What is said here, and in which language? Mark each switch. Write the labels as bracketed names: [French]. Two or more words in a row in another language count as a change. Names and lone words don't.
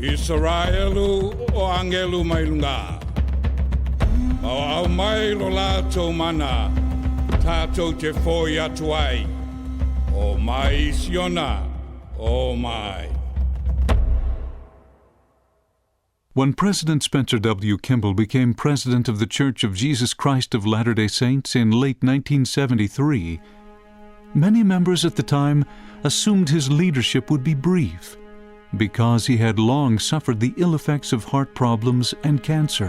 [Samoan] Israelu o angelu mai lunga. Au mai lo lātou mana, tātou te foi atu ai. O mai siona, o mai. [English] When President Spencer W. Kimball became president of the Church of Jesus Christ of Latter-day Saints in late 1973, many members at the time assumed his leadership would be brief because he had long suffered the ill effects of heart problems and cancer.